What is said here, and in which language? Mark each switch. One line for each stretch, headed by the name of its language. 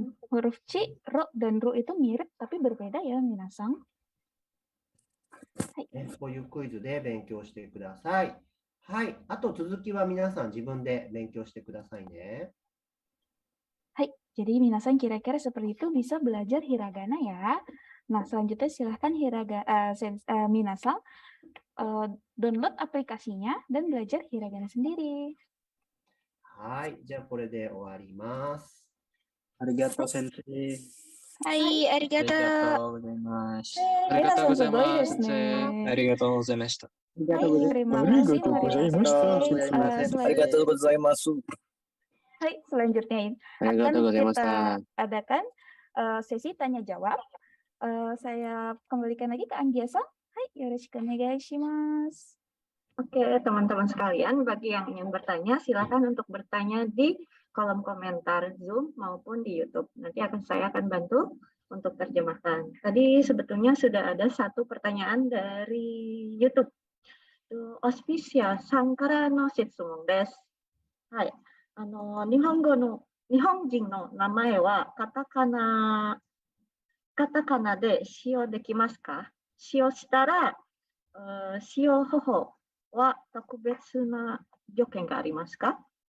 Indonesian: Huruf C, Ro, dan Ru itu mirip tapi berbeda ya Minasang.
Japanese: ね、こういうクイズで勉強してください。はい。あと続きは皆さん自分で勉強してくださいね。
Indonesian: Hai, jadi Minasang kira-kira seperti itu bisa belajar hiragana ya. Nah, selanjutnya silahkan Minasang download aplikasinya dan belajar hiragana sendiri.
Japanese: はい。じゃあこれで終わります。ありがとう、先生。はい、ありがとう。ございます。ありがとうございます。ありがとうございました。
Indonesian: Hai, terima kasih Maria.
Japanese: ありがとうございます。
Indonesian: Hai, selanjutnya akan kita adakan sesi tanya jawab. Saya kembalikan lagi ke Anggiasa. Hai,
Japanese: yoroshiku onegai shimasu.
Indonesian: Oke, teman-teman sekalian, bagi yang ingin bertanya, silakan untuk bertanya di kolom komentar Zoom maupun di YouTube. Nanti saya akan bantu untuk terjemahkan. Tadi sebetulnya sudah ada satu pertanyaan dari YouTube.
Japanese: Auspicia san kara no shitsumon desu. Hai, 日本人の名前はカタカナで使用できますか？使用したら、使用方法は特別な条件がありますか？